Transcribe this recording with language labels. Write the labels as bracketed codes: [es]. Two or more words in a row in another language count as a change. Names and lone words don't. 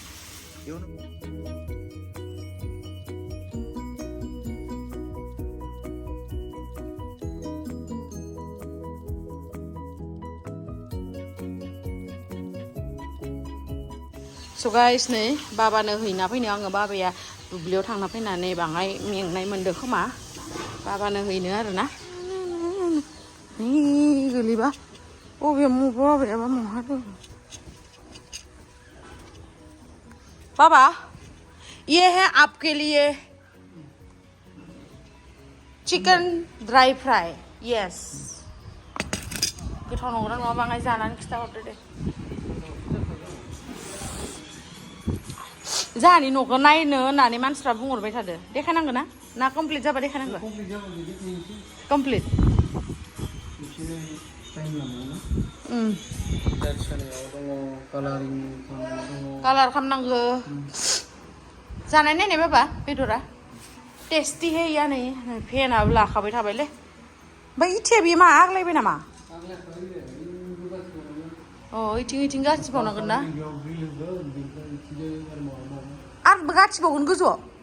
[brx] स' गाइस नै बाबानो हैना फैनो आङो बाबाया दुब्लियाव थांना फैनानै बाङाय मेंनाय मोनदों खोमा बाबानो हैनो आरोना गोलैबा बबे बाबायाबा महा दं [hi] बाबा ये है आपके लिए चिकन ड्राई फ्राई [brx] यस गोथाव नंगौना नङा बाङाय जानानै खिथाहरदो दे जोंहानि न'खौ नायनो होननानै मानसिफ्रा बुंहरबाय थादो देखायनांगोन ना कमप्लिट जाबा देखायनांगौ कमप्लिट कालार खालामनांगौ जानाय नायनाय बाबा बेदरा टेस्टि हैया नै फेनाबो लाखाबाय थाबायलै ओमफ्राय इथिया बेयो मा आग्लायबाय नामा अ इथिं गासिबावनांगोन ना आरो गाथिबावगोन गोजौआव